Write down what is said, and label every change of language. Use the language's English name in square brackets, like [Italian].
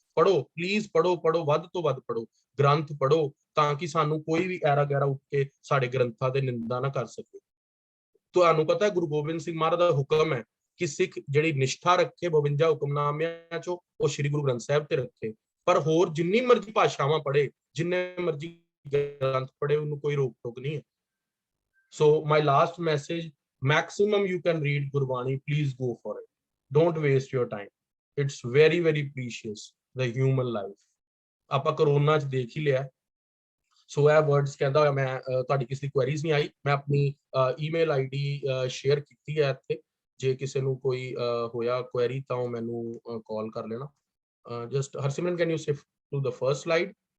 [Punjabi] ਪੜ੍ਹੋ, ਪਲੀਜ਼ ਪੜ੍ਹੋ, ਪੜ੍ਹੋ, ਵੱਧ ਤੋਂ ਵੱਧ ਪੜ੍ਹੋ, ਗ੍ਰੰਥ ਪੜ੍ਹੋ, ਤਾਂ ਕਿ ਸਾਨੂੰ ਕੋਈ ਵੀ ਐਰਾ ਗੈਰਾ ਉੱਠ ਕੇ ਸਾਡੇ ਗ੍ਰੰਥਾਂ ਦੇ ਨਿੰਦਾ ਨਾ ਕਰ ਸਕੇ। ਤੁਹਾਨੂੰ ਪਤਾ ਹੈ ਗੁਰੂ ਗੋਬਿੰਦ ਸਿੰਘ ਮਹਾਰਾਜ ਦਾ ਹੁਕਮ ਹੈ ਕਿ ਸਿੱਖ ਜਿਹੜੀ ਨਿਸ਼ਠਾ ਰੱਖੇ 52 ਹੁਕਮਨਾਮਿਆਂ ਚੋਂ, ਉਹ ਸ੍ਰੀ ਗੁਰੂ ਗ੍ਰੰਥ ਸਾਹਿਬ ਤੇ ਰੱਖੇ। ਪਰ ਹੋਰ ਜਿੰਨੀ ਮਰਜ਼ੀ ਭਾਸ਼ਾਵਾਂ ਪੜ੍ਹੇ, ਜਿੰਨੇ ਮਰਜ਼ੀ ਗ੍ਰੰਥ ਪੜ੍ਹੇ, ਉਹਨੂੰ ਕੋਈ ਰੋਕ ਟੋਕ ਨਹੀਂ ਹੈ। [English] So my last message, maximum you can read Gurbani, please go for it, don't waste your time, it's very very precious, the human life। [Punjabi] ਆਪਾਂ ਕਰੋਨਾ 'ਚ ਦੇਖ ਹੀ ਲਿਆ। ਸੋ ਇਹ ਵਰਡਸ ਕਹਿੰਦਾ ਹੋਇਆ ਮੈਂ, ਤੁਹਾਡੀ ਕਿਸੇ ਦੀ ਕੁਐਰੀਜ਼ ਨਹੀਂ ਆਈ, ਮੈਂ ਆਪਣੀ ਈਮੇਲ ID ਸ਼ੇਅਰ ਕੀਤੀ ਹੈ ਇੱਥੇ, ਜੇ ਕਿਸੇ ਨੂੰ ਕੋਈ ਹੋਇਆ ਕੁਐਰੀ ਤਾਂ ਉਹ ਮੈਨੂੰ ਕਾਲ ਕਰ ਲੈਣਾ। [English] Just Harsimran, can you shift to the first slide?